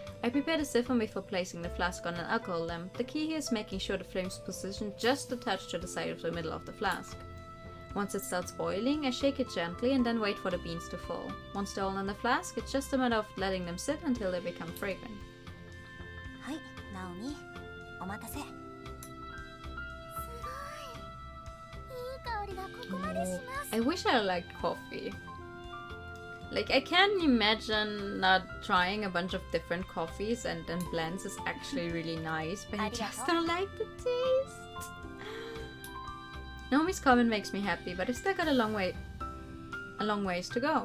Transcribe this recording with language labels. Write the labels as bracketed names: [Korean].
[English] I prepare the siphon before placing the flask on an alcohol lamp. The key here is making sure the flame is positioned just a touch to the side of the middle of the flask. Once it starts boiling, I shake it gently and then wait for the beans to fall. Once they're all in the flask, it's just a matter of letting them sit until they become fragrant. [Japanese] はい、ナオミ、お待たせ。すごい。いい香りがここまでします。 [English] I wish I liked coffee. Like, I can't imagine not trying a bunch of different coffees and blends is actually really nice, but I just don't like the taste. Naomi's comment makes me happy, but I've still got a long ways to go.